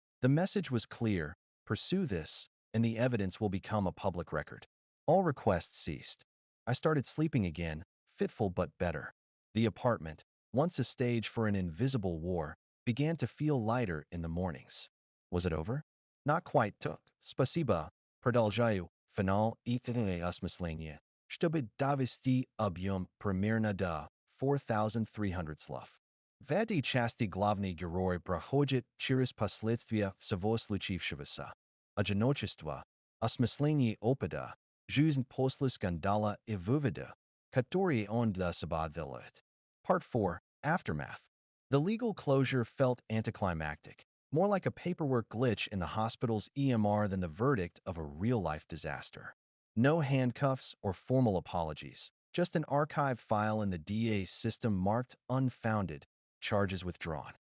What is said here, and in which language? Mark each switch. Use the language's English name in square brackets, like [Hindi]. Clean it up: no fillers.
[English] The message was clear: pursue this, and the evidence will become a public record. All requests ceased. I started sleeping again, fitful but better. The apartment, once a stage for an invisible war, began to feel lighter in the mornings. Was it over? Not quite. Took. [Russian] Spasiba, продолжаю, final, итоговое осмысление, чтобы довести объем примерно до 4300 слов. В этой части главный герой проходит через последствия всего случившегося. Одиночество, осмысление опыта, жизнь после скандала и вывода, которые он для себя делает. [English] Part 4. Aftermath. The legal closure felt anticlimactic, more like a paperwork glitch in the hospital's EMR than the verdict of a real-life disaster. No handcuffs or formal apologies, just an archive file in the DA's system marked unfounded, charges withdrawn.